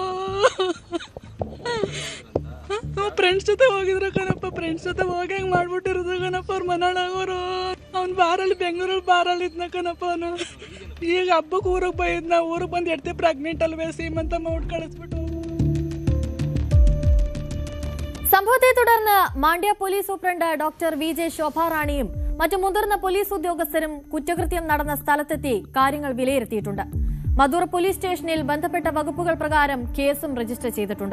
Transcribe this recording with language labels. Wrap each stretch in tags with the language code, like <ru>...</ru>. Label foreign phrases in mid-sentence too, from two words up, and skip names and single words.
<kn>ಫ್ರೆಂಡ್ಸ್ ಜೊತೆ ಹೋಗಿದ್ರು ಕಣಪ್ಪ. ಫ್ರೆಂಡ್ಸ್ ಜೊತೆ ಹೋಗಿ ಹಂಗೆ ಮಾಡ್ಬಿಟ್ಟಿರೋದು ಕಣಪ್ಪ ಅವ್ರ ಮನಾಳಾಗೋರು. ಅವ್ನು ಬಾರಲ್ಲಿ ಬೆಂಗಳೂರಲ್ಲಿ ಬಾರಲ್ಲಿ ಇದ್ನ ಕಣಪ್ಪ. ಅವನು ಈಗ ಹಬ್ಬಕ್ಕೆ ಊರಿಗೆ ಬೈದ್ನ. ಊರಿಗೆ ಬಂದು ಎಡ್ತಿ ಪ್ರೆಗ್ನೆಂಟ್ ಅಲ್ವೇ ಸೀಮಂತ ಮಾಡಿ ಕಳಿಸ್ಬಿಟ್ಟು.</kn> <ml>സംഭവത്തെ തുടർന്ന് മാണ്ഡ്യ പോലീസ് സൂപ്രണ്ട് ഡോക്ടർ വി ജെ ശോഭാറാണിയും മറ്റു മുതിർന്ന പോലീസ് ഉദ്യോഗസ്ഥരും കുറ്റകൃത്യം നടന്ന സ്ഥലത്തെത്തി കാര്യങ്ങൾ വിലയിരുത്തിയിട്ടുണ്ട്. മധൂർ പോലീസ് സ്റ്റേഷനിൽ ബന്ധപ്പെട്ട വകുപ്പുകൾ പ്രകാരം കേസും രജിസ്റ്റർ ചെയ്തിട്ടുണ്ട്.</ml>